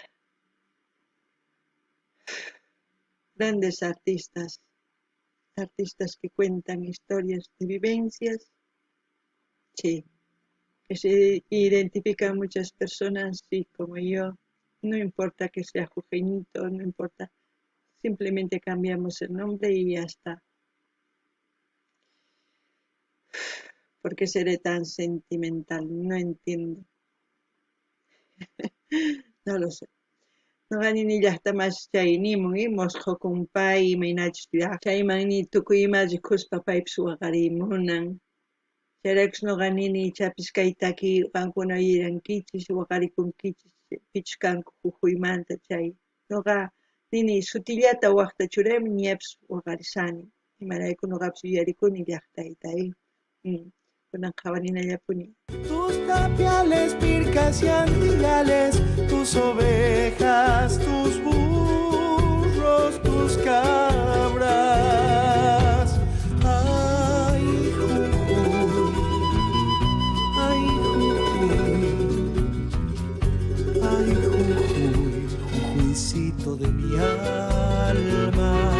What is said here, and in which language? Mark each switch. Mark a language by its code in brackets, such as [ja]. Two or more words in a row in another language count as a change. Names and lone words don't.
[es] Grandes artistas que cuentan historias de vivencias, sí, que se identifican muchas personas, sí, como yo, no importa que sea jujeñito, no importa, simplemente cambiamos el nombre y ya está. ¿Por qué seré tan sentimental? No entiendo. No lo sé. [qu] Noqanini llaqtamas chay nimun mosqhukunpay imaynachus chaymanmi tukuy ima rikuspa paypis waqarimunan. Chayraykus noqanini ichapis kay taki qankuna yuyarankichis waqarikunkichis pichus kanku Jujuymanta chay. Noqa nini sutillata waqtachuraymi ñapis waqarisani imarayku nuqapis yuyarikuni llaqtaytay kunan qhawaninallapuni. [es] Tus tapiales, pircas y antigales, tus ovejas, tus burros, tus cabras. Ay, Jujuy, ay, Jujuy, ay, Jujuy, Jujuycito de mi alma.